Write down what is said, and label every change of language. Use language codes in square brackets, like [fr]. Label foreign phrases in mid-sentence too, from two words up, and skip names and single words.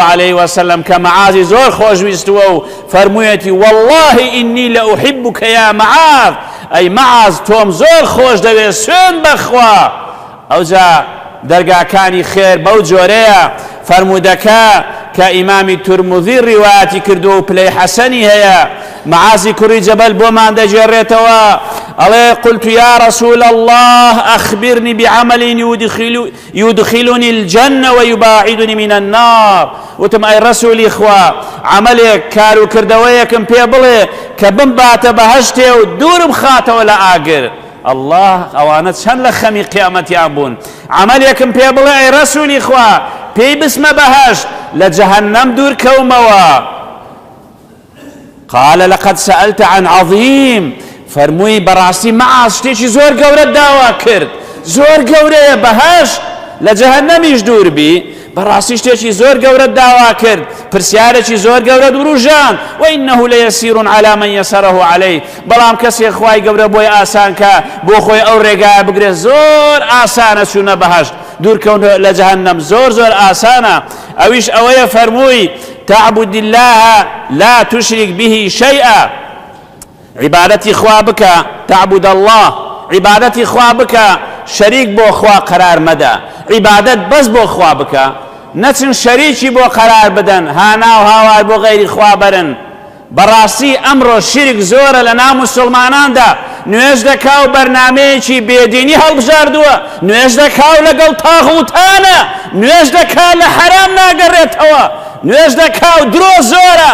[ar] عليه وسلم [ckb] کە مەعازی زۆر خۆشویستووە و فەرموویەتی [ar] والله ئینی لەئوحیبوکە یا مەعاذ [ckb] ئەی مەعاذ تۆم زۆر خۆش دەوێت سوێن بەخوا ئەوجا دەرگاکانی خێر بەو جۆرەیە فەرموودەکە کە ئیمامی تورموذی ڕیواەتی کردو و پلەی حەسەنی هەیە مەعازی کوڕی جەبەل بۆمان دەجێڕێتەوە ئەڵێ [ar] قلت يا رسول الله أخبرني بعمل يدخلني الجنة ويباعدني من النار [ckb] وتم أي رسولي خوا عملك كارو كردويكم پێ بڵێ کە بمباتە بەهەشتێ و دوورم خاتەوە لە ئاگر الله ئەوانە چەند لە خەمی قیامەتیان بوون عملێکم پێ بڵێ ئەی ڕەسوولی خوا پێی بسمە بەهەشت لە جەهەنەم دوور کەومەوە [ar] قال لقد سألت عن عظيم [ckb] فەرمووی بەڕاستی مەعاذ شتێکی زۆر گەورەت داوا کرد زۆر گەورەیە بەهەشت لە جەهەنەمیش دوور بی بەڕاستی شتێکی زۆر گەورەت داوا کرد پرسیارێکی زۆر گەورە دروژان وإنه [ar] ليسير على من يسره عليه [ckb] بەڵام کەسێک خوای گەورە بۆی ئاسان کە بۆ خۆی ئەو ڕێگایە بگرێت زۆر ئاسانە چوونە بەهەشت دوورکەون لە جەهەنەم زۆر زۆر ئاسانە ئەویش ئەوەیە فەرمووی [ar] تعبد الله لا تشرك به شيئا [ckb] عبادەتی خوا بکە تعبد الله عبادەتی خوا بکە شەریک بۆ خوا قەرار مەدە عبادەت بەس بۆ خوا بکە نەچن شەریکی بۆ قەرار بدەن هانا و هاوار بۆ غەیری خوا بەرن بەڕاستی ئەمڕۆ شیرک زۆرە لە ناو موسڵماناندا نوێژ دەکا و بەرنامەیەکی بێدینی هەڵبژاردووە، نوێژ دەکا و لەگەڵ تاغوتانە، نوێژ دەکا لە حەرام ناگەڕێتەوە، نوێژ دەکا و درۆ زۆرە.